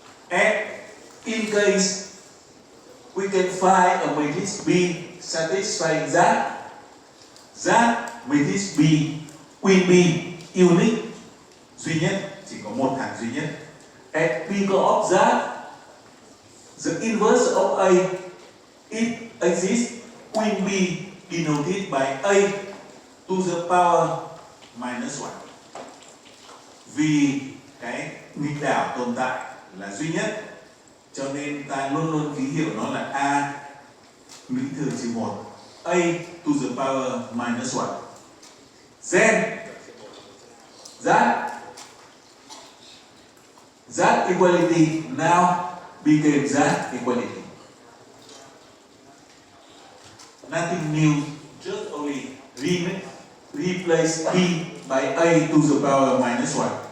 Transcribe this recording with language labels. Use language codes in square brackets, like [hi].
[en] And in case we can find a matrix B satisfying that matrix B will be unique, [vi] duy nhất, chỉ có một hạng duy nhất. [en] And because of that, the inverse of A, it exists, will be denoted by A to the power minus 1. [vi] Vì cái nghịch đảo tồn tại là duy nhất, cho nên ta luôn luôn ký hiệu nó là A lũy thừa trừ 1, [en] A to the power minus 1. Then that equality now became that equality. Nothing new, just only replace B by A to the power minus 1.